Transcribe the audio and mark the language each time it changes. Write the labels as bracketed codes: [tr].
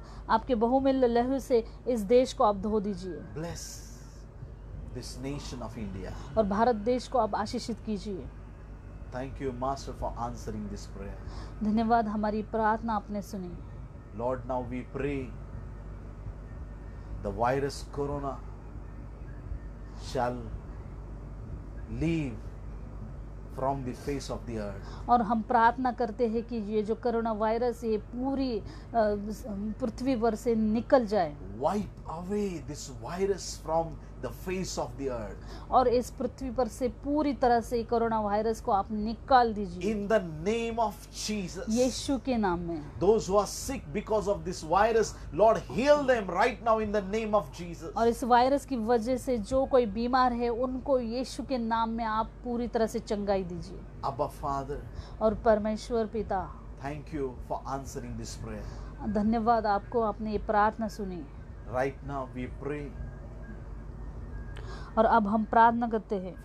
[hi] आपके बहुमूल्य लहू से इस देश को आप धो दीजिए [en] Bless this nation of India. [hi] और भारत देश को आप आशीषित कीजिए। [en] Thank you, Master, for answering this prayer. [hi] धन्यवाद, हमारी प्रार्थना आपने सुनी। [en] Lord, now we pray the virus corona shall leave from the face of the earth. [hi] और हम प्रार्थना करते हैं कि ये जो कोरोना वायरस ये पूरी पृथ्वी पर से निकल जाए। [en] Wipe away this virus from the face of the earth. [hi] और इस पृथ्वी पर से पूरी तरह से कोरोना वायरस को आप निकाल दीजिए [en] In the name of Jesus. [hi] यीशु के नाम में। [en] Those who are sick because of this virus, Lord, heal them right now in the name of Jesus. [hi] और इस वायरस की वजह से जो कोई बीमार है उनको यीशु के नाम में आप पूरी तरह से चंगाई दीजिए। [en] Abba Father, [hi] और परमेश्वर पिता, [en] thank you for answering this prayer. [hi] धन्यवाद आपको, आपने ये प्रार्थना सुनी। [en] Right now we pray [hi] और अब हम प्रार्थना करते हैं